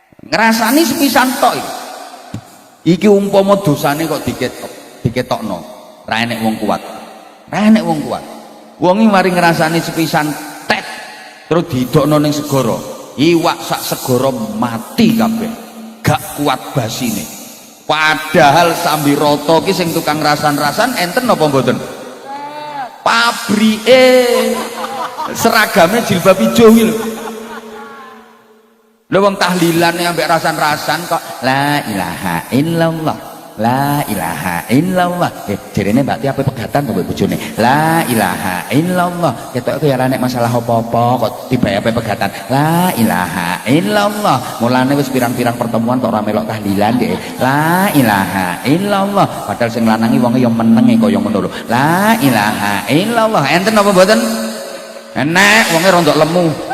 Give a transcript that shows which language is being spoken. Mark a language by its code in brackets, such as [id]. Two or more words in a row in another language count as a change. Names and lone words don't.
[jv] ngrasani sepisan tok iki umpama dosane kok diketokno ra enek wong kuat wong iki mari ngrasani sepisan tet terus didokno ning segara iwak sak segara mati kabeh gak kuat basine padahal Sambiroto ki sing tukang rasan-rasan enten apa mboten pabrike seragamnya jilbab ijo iki lho wong tahlilane ambek rasan-rasan kok [ar] لا إله إلا الله لا إله إلا الله [jv] jarene Mbak Ti ape pegatan kok mbek bojone [ar] لا إله إلا الله [jv] ketok ya nek masalah apa-apa kok tiba ape pegatan [ar] لا إله إلا الله [jv] mulane wis pirang-pirang pertemuan kok ora melok tahlilan nggih [ar] لا إله إلا الله [jv] padahal sing lanangi wonge ya menenge kaya ngono lho [ar] لا إله إلا الله [jv] enten apa mboten enek wonge rondok lemu